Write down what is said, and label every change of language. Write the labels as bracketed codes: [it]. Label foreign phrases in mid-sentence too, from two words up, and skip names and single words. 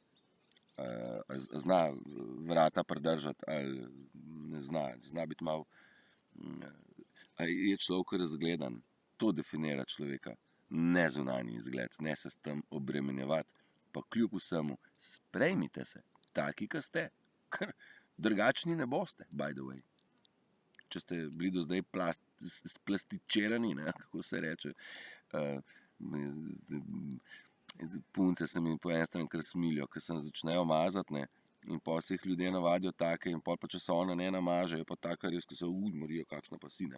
[sl] Zna vrata pridržati ali ne zna biti malo, je človek razgledan, to definira človeka, ne zunanji izgled, ne se s tem obremenjevati, pa kljub vsemu sprejmite se, taki, ki ste, ker drugačni ne boste, [en] by the way. [sl] Če ste bili do zdaj splastičerani, ne, kako se reče, punce se mi po eni strani kar smilijo, ker se začnejo mazati, ne, in pol se jih ljudje navadijo take, in pol pa če se ona ne namažejo, pa taka res, ko se Marijo, kakšna pa si, ne.